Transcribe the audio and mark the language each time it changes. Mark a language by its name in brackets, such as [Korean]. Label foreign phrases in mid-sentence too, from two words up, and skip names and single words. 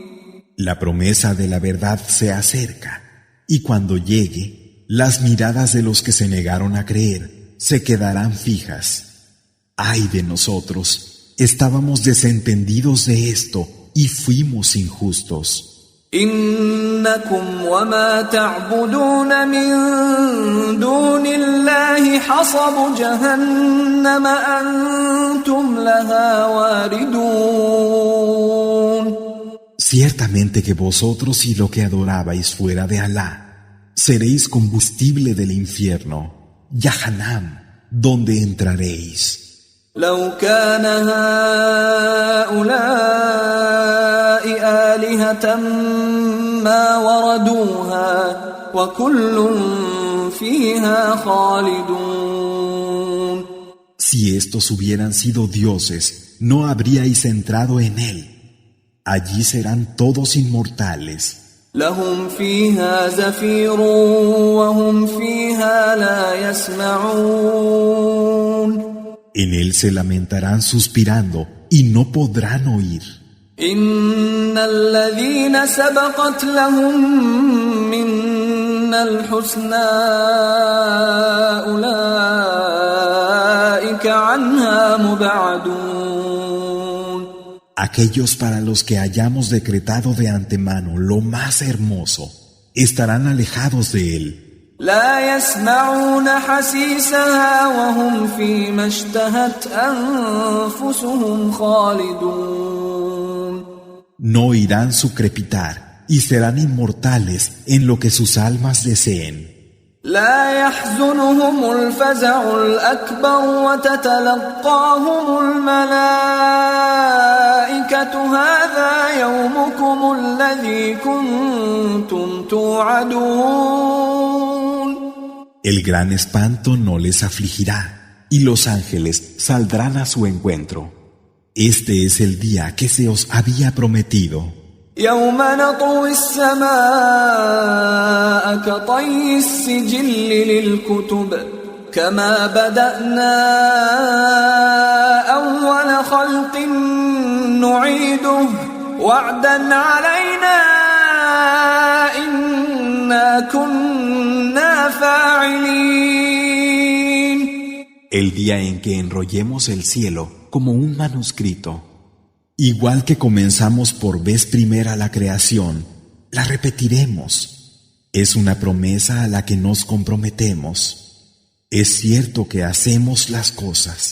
[Spanish] La promesa de la verdad se acerca, y cuando llegue, las miradas de los que se negaron a creer se quedarán fijas. ¡Ay de nosotros! Estábamos desentendidos de esto y fuimos injustos. [Arabic] إنكم وما تعبدون من دون الله حصب جهنم أنتم لها واردون. [Spanish] Ciertamente que vosotros y lo que adorabais fuera de Alá seréis combustible del infierno, Yahanam, donde entraréis. [Arabic] لو كان هؤلاء آلهة ما وردوها وكل فيها خالدون. [Spanish] Si estos hubieran sido dioses, no habríais entrado en él. Allí serán todos inmortales. [Arabic] لهم فيها زفير وهم فيها لا يسمعون. [Spanish] En él se lamentarán suspirando y no podrán oír. [Arabic] إن الذين سبقت لهم منا الحسنى أولئك عنها مبعدون. [Spanish] Aquellos para los que hayamos decretado de antemano lo más hermoso, estarán alejados de él. [Arabic] لا يسمعون حسيسها وهم فيما اشتهت أنفسهم خالدون. [Spanish] No oirán su crepitar y serán inmortales en lo que sus almas deseen. [Arabic] لا يحزنهم الفزع الأكبر وتتلقاهم الملائكة هذا يومكم الذي كنتم توعدون. [Spanish] El gran espanto no les afligirá, y los ángeles saldrán a su encuentro. Este es el día que se os había prometido. [Arabic] يوم نطوي السماء كطي السجل للكتب كما بدأنا أول خلق نعيده وعدا علينا إنا كنا فاعلين. [Spanish] El día en que enrollemos el cielo como un manuscrito. Igual que comenzamos por vez primera la creación, la repetiremos. Es una promesa a la que nos comprometemos. Es cierto que hacemos las cosas.